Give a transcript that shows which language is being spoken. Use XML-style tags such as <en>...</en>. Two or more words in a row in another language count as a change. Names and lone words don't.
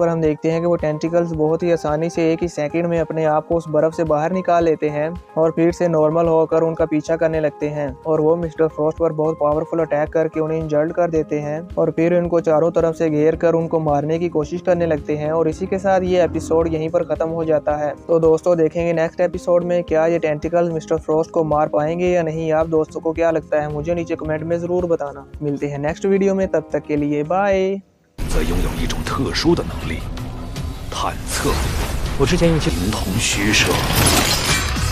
<hi>पर हम देखते हैं कि वो टेंटिकल्स बहुत ही आसानी से एक ही सेकंड में अपने आप को उस बर्फ से बाहर निकाल लेते हैं और फिर से नॉर्मल होकर उनका पीछा करने लगते हैं और वो मिस्टर फ्रॉस्ट पर बहुत</hi> <en>powerful attack</en> <hi>करके उन्हें इंजर्ड कर देते हैं और फिर इनको चारों तरफ से घेर कर उनको मारने की कोशिश करने लगते हैं। और इसी के साथ ये एपिसोड यहीं पर खत्म हो जाता है। तो दोस्तों देखेंगे</hi> <en>next episode</en> <hi>में क्या ये टेंटिकल्स मिस्टर फ्रॉस्ट को मार पाएंगे या नहीं। आप दोस्तों को क्या लगता है मुझे नीचे कमेंट में जरूर बताना। मिलते हैं</hi> <en>next video</en> <hi>में, तब तक के लिए बाय।</hi> <zh>则拥有一种特殊的能力，探测。我之前用灵童虚设。</zh>